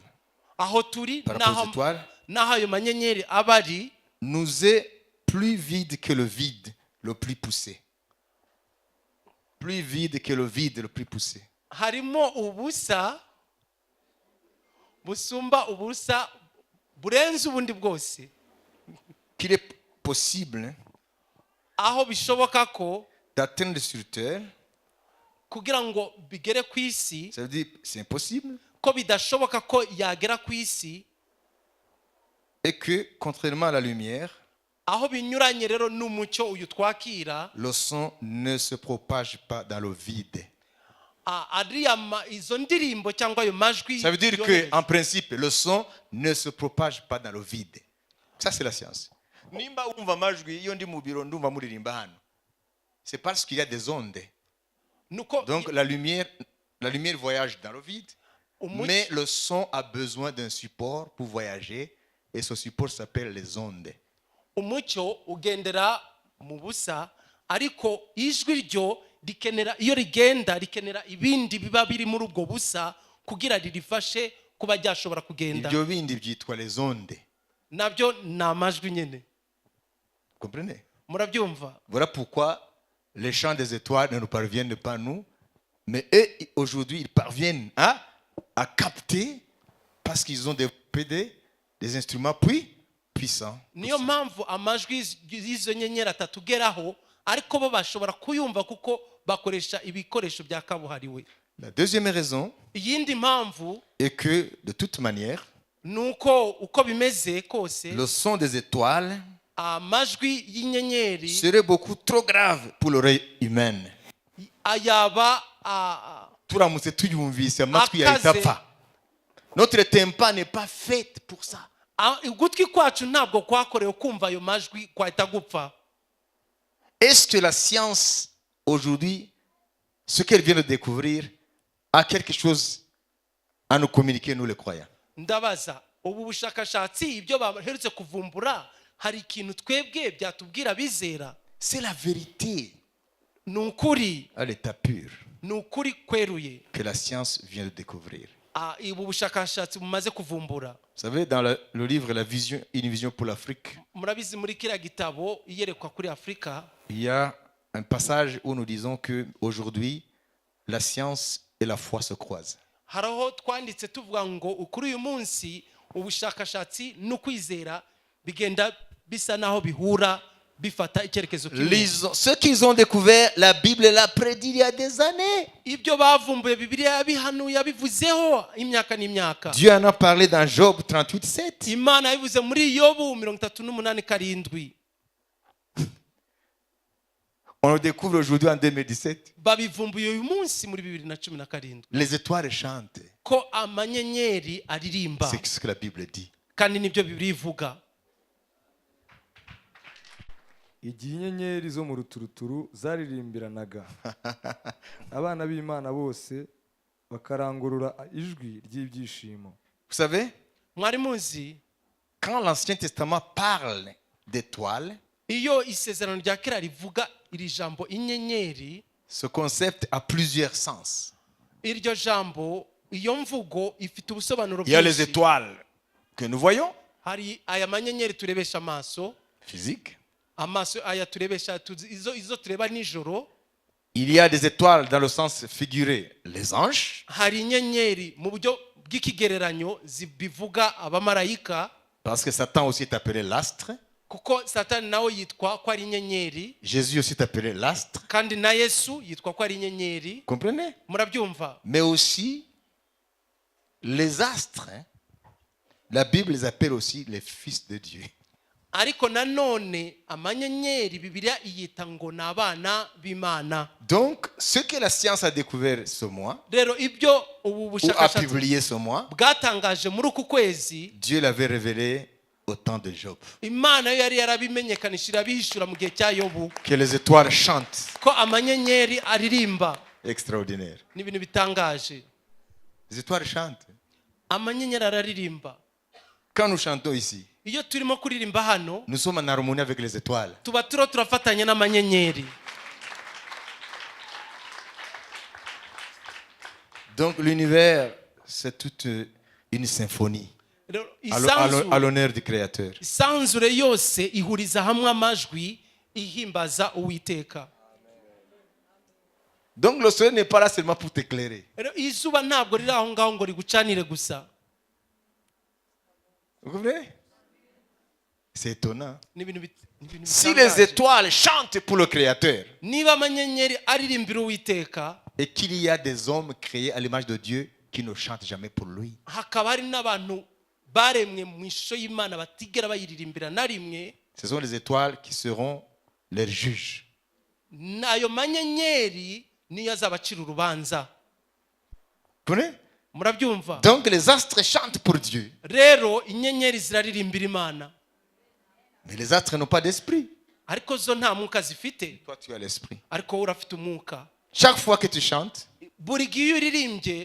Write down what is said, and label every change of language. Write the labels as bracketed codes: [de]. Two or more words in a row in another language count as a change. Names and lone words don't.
[rw] aho turi [fr] par rapport aux étoiles [rw] n'aho ayo manyenyeri aba ari [fr] nous est plus vide que le vide le plus poussé. Plus vide que le vide le plus poussé. [rw] harimo ubusa busumba ubusa burenze ubundi bwose, [fr] Qu'il est possible, hein, [rw] aho bishoboka ko [fr] d'atteindre sur terre, [rw] kugira ngo bigere ku isi, [fr] ça veut dire c'est impossible, [rw] ko bidashoboka ko yagera ku isi, [fr] et que contrairement à la lumière, [rw] aho binyuranye rero n'umucyo uyu twakira, [fr] le son ne se propage pas dans le vide. [rw] izo ndirimbo cyangwa ayo majwi [fr] Ça veut dire [rw] yohereza. [fr] qu'en principe, le son ne se propage pas dans le vide. Ça, c'est la science. [rw] Nimba umva majwi iyo ndi mu biro ndumva muririmba hano. [fr] C'est parce qu'il y a des ondes. [rw] Nuko [fr] Donc la lumière voyage dans le vide, [rw] umucyo- [fr] mais le son a besoin d'un support pour voyager et ce support s'appelle les ondes. [rw] umucyo ugendera mu busa ariko ijwi ryo rikenera, iyo rigenda rikenera ibindi biba biri muri ubwo busa kugira ririfashe kuba ryashobora kugenda. Ibyo bindi byitwa [fr] les ondes. [rw] Nabyo ni amajwi nyine. [fr] Comprenez? [rw] Murabyumva? [fr] Voilà pourquoi les chants des étoiles ne nous parviennent pas nous, mais eux, aujourd'hui, ils parviennent à capter parce qu'ils ont développé des instruments puissants. [rw] Niyo mpamvu amajwi y'izo nyenyeri atatugeraho ariko bo bashobora kuyumva kuko bakoresha ibikoresho bya kabuhariwe. [fr] La deuxième raison [rw] Iyindi mpamvu [fr] est que, de toute manière, [rw] nuko uko bimeze kose [fr] le son des étoiles [rw] amajwi y'inyenyeri [fr] serait beaucoup trop grave pour l'oreille humaine. [rw] ayaba Turamutse tuyumvise amatwi yahita Akaze. apfa. [fr] Notre tympan n'est pas fait pour ça. [rw] ugutwi kwacu ntabwo kwakorewe kumva ayo majwi kwahita gupfa. [fr] Est-ce que la science, aujourd'hui, ce qu'elle vient de découvrir, a quelque chose à nous communiquer, nous les croyants? [rw] Ndabaza ubu bushakashatsi ibyo baherutse kuvumbura hari ikintu twebwe byatubwira bizera? [fr] C'est la vérité [rw] Ni ukuri, [fr] à l'état pur [rw] ni ukuri kweruye [fr] que la science vient de découvrir. [rw] ubu bushakashatsi bumaze kuvumbura. [fr] Vous savez, dans le livre Une vision pour l'Afrique, [rw] Murabizi muri kiriya gitabo iyerekwa kuri Afurika [fr] il y a un passage où nous disons qu'aujourd'hui, la science et la foi se croisent. [rw] haraho twanditse tuvuga ngo ukuri uyu munsi ubushakashatsi n'ukwizera bigenda bisa naho bihura bifata icyerekezo kimwe. [fr] Ce qu'ils ont découvert, la Bible l'a prédit il y a des années. [rw] Ibyo bavumbuye Bibiliya yabihanuye yabivuzeho imyaka n'imyaka. [fr] Dieu en a parlé dans Job 38:7. [rw] Imana yabivuze muri Yobu 38:7. [fr] On le découvre aujourd'hui en 2017. [rw] babivumbuye uyu munsi muri 2017 [fr] Les étoiles chantent. [rw] ko amanyenyeri aririmba, [fr] C'est ce que la Bible dit. [rw] kandi nibyo Bibiliya ivuga. igihe inyenyeri zo mu ruturuturu zaririmbiranaga abana b'Imana bose bakarangurura ijwi ry'ibyishimo. [fr] Vous savez, [rw] Mwari muzi [fr] quand l'Ancien Testament parle d'étoiles, [rw] iyo isezerano rya kera rivuga iri jambo inyenyeri, [fr] ce concept a plusieurs sens. [rw] iryo jambo, iyo mvugo ifite ubusobanuro [fr] Il y a les [rw] bwinshi. [fr] étoiles que nous voyons, [rw] Hari aya manyenyeri turebesha amaso, [fr] physiques. [rw] amaso aya turebesha izo tureba nijoro. [fr] Il y a des étoiles dans le sens figuré, les anges. [rw] Hari inyenyeri mu buryo bw'ikigereranyo bivuga abamarayika, [fr] Parce que Satan aussi est appelé l'astre. [rw] kuko Satani nawe yitwa ko ari inyenyeri, [fr] Jésus aussi est appelé l'astre. [rw] kandi na Yesu yitwa ko ari inyenyeri. [fr] Comprenez? [rw] Murabyumva? [fr] Mais aussi, les astres, hein, la Bible les appelle aussi les fils de Dieu. [rw] Ariko nanone amanyenyeri Bibiliya iyita ngo ni abana b'Imana. [fr] Donc, ce que la science a découvert ce mois, [rw] Rero ibyo ubu [fr] ou a [rw] bushakashatsi [fr] publié ce mois, [rw] bwatangaje muri uku kwezi, [fr] Dieu l'avait révélé au temps de Job. [rw] Imana yo yari yarabimenyekanishije abihishura mu gihe cya Yobu, [fr] Que les étoiles chantent. [rw] ko amanyenyeri aririmba. [fr] Extraordinaire. [rw] Ni ibintu bitangaje. [fr] Les étoiles chantent. [rw] Amanyenyeri araririmba. [fr] Quand nous chantons ici, [rw] Iyo turimo kuririmba hano, [fr] nous sommes en harmonie avec les étoiles. [rw] tuba turafatanya n'amanyenyeri. [fr] Donc l'univers, c'est toute une symphonie [rw] Rero [fr] à l'honneur du Créateur. [rw] isanzure yose ihuriza hamwe amajwi ihimbaza Uwiteka. [fr] Donc le soleil n'est pas là seulement pour t'éclairer. [rw] Rero izuba ntabwo riri aho ngaho ngo rigucanire gusa. [fr] Vous comprenez? C'est étonnant. [rw] Ni ibintu [fr] Si les [rw] bitangaje. [fr] étoiles chantent pour le Créateur [rw] Niba amanyenyeri aririmbira Uwiteka, [fr] et qu'il y a des hommes créés à l'image de Dieu qui ne chantent jamais pour lui, [rw] hakaba hari n'abantu baremwe mu ishusho y'Imana batigera bayiririmbira na rimwe, [fr] ce sont les étoiles qui seront leurs juges. [rw] n'ayo manyenyeri niyo azabacira urubanza. [fr] Vous comprenez? [rw] Murabyumva? [fr] Donc les astres chantent pour Dieu, [rw] Rero inyenyeri ziraririmbira Imana, [fr] mais les astres n'ont pas d'esprit. [rw] ariko zo nta mwuka zifite. [fr] Toi, tu as l'esprit. [rw] Ariko wowe urafite umwuka. [fr] Chaque fois que tu chantes, [rw] Buri gihe iyo uririmbye,